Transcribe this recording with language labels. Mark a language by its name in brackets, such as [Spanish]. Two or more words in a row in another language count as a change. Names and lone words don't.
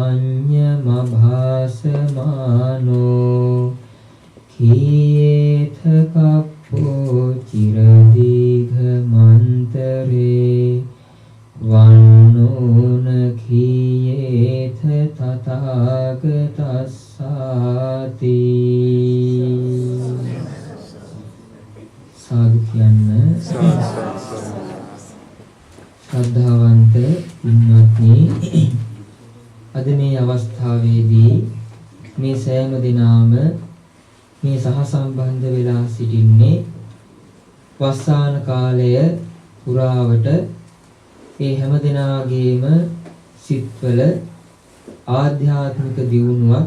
[Pali] අඤ්ඤමභාසමානෝ කීයේත කප්පෝ චිරදීඝ මන්තරේ වන්නෝන කීයේත තථාගතස්සාති [Sinhala] සාදු කියන්න ශ්‍රද්ධාවන්ත පින්වත්නි අද මේ අවස්ථාවේදී මේ සෑම දිනාම මේ සහසම්බන්ධ වෙලා සිටින්නේ වස්සාන කාලය පුරාවට ඒ හැම දිනාගේම සිත්වල ආධ්‍යාත්මික දියුණුවක්